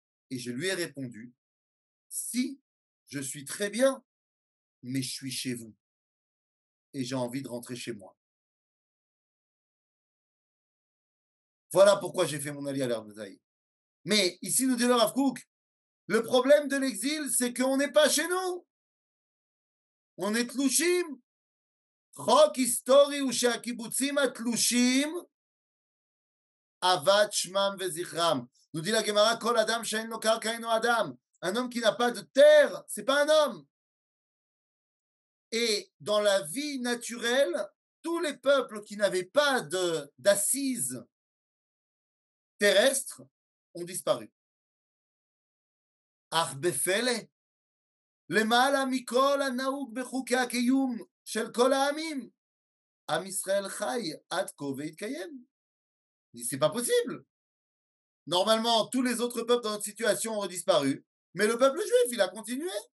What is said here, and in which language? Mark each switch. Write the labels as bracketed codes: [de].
[fr] Et je lui ai répondu, si, je suis très bien, mais je suis chez vous. Et j'ai envie de rentrer chez moi. Voilà pourquoi j'ai fait mon allié à l'Arbezaï. Mais ici, nous dit le Rav Kook, le problème de l'exil, c'est qu'on n'est pas chez nous. On est tlouchim. [he] חוק היסטורי הוא שהקיבוצים התלושים אבד שמם וזכרם. [fr] Nous dit la Gemara, [he] kol adam she'en lo karka eno adam. [fr] Un homme qui n'a pas de terre, c'est pas un homme. Et dans la vie naturelle, tous les peuples qui n'avaient pas d'assises terrestres ont disparu. [he] אך בפלא, למעלה מכל הנהוג בחוקי הקיום של כל העמים, עם ישראל חי עד כה והתקיים. [fr] C'est pas possible. Normalement, tous les autres peuples dans notre situation ont disparu, mais le peuple juif, il a continué.